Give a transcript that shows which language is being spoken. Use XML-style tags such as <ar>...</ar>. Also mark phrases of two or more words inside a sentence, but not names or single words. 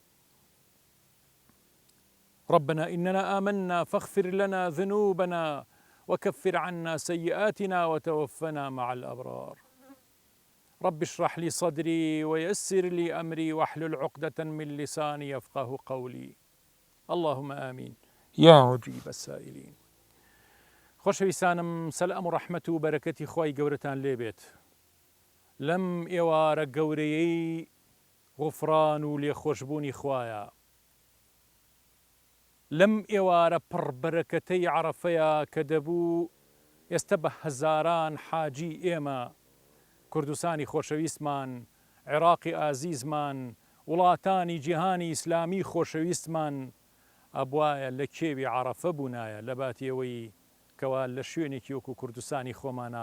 <ar>ربنا إننا آمنا فاغفر لنا ذنوبنا وكفر عنا سيئاتنا وتوفنا مع الأبرار. رب اشرح لي صدري ويسر لي أمري واحلل عقدة من لساني يفقه قولي. اللهم آمين يا مجيب السائلين.</ar> <ckb>خۆشەویستانم، سەلام و ڕەحمەت و بەرەکەتی خوای گەورەتان لێبێت. لەم ئێوارە گەورەیەی غوفران و لێخۆشبوونی خوایە، لەم ئێوارە پڕبەرەکەتەی عەرەفەیە کە دەبوو ئێستا بە هەزاران حاجی ئێمە کوردستانی خۆشەویستمان، عێراقی ئازیزمان، وڵاتانی جیهانی ئیسلامی خۆشەویستمان ئەبوایە لە کێوی عەرەفە بوونایە، لە باتیەوەی کەوا لە شوێنێکی وەکو کوردستانی خۆمانە</ckb>